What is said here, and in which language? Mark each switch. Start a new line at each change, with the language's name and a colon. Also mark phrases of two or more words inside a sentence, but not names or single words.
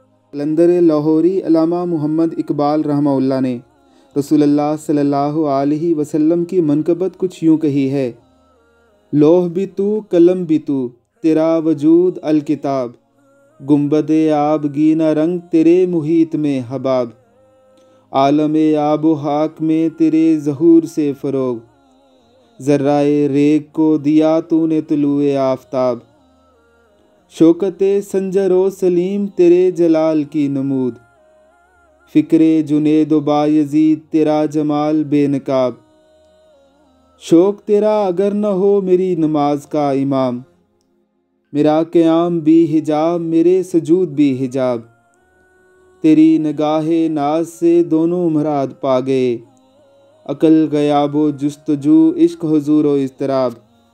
Urdu: قلندر لاہوری علامہ محمد اقبال رحمہ اللہ نے رسول اللہ صلی اللہ علیہ وسلم کی منقبت کچھ یوں کہی ہے: لوح بھی تو قلم بھی تو، تیرا وجود الکتاب، گنبد آبگینہ رنگ تیرے محیط میں حباب، عالم آب و خاک میں تیرے ظہور سے فروغ، ذرائے ریگ کو دیا تو نے طلوع آفتاب، شوکت سنجر و سلیم تیرے جلال کی نمود، فکر جنید و بایزید تیرا جمال بے نقاب، شوق تیرا اگر نہ ہو میری نماز کا امام، میرا قیام بھی حجاب میرے سجود بھی حجاب، تیری نگاہ ناز سے دونوں مراد پا گئے، عقل غیاب و جستجو عشق حضور و اضطراب۔